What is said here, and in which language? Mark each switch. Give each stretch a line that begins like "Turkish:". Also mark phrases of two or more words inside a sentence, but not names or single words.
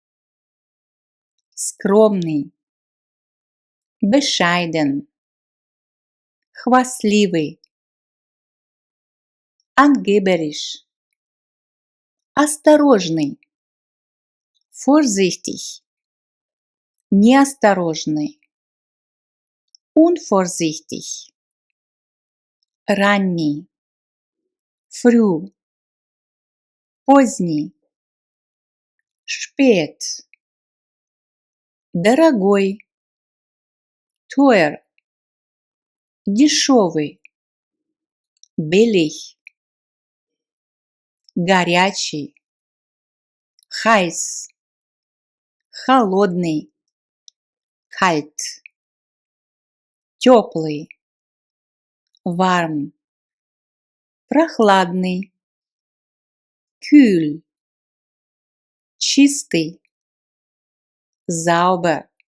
Russian: скромный, bescheiden, хвастливый, angeberisch, осторожный, vorsichtig, неосторожный, unvorsichtig, ранний,
German: früh, поздний, spät, дорогой, teuer, дешевый, billig,
Russian: горячий, heiß, холодный, kalt, теплый, warm, прохладный, kühl, чистый, sauber,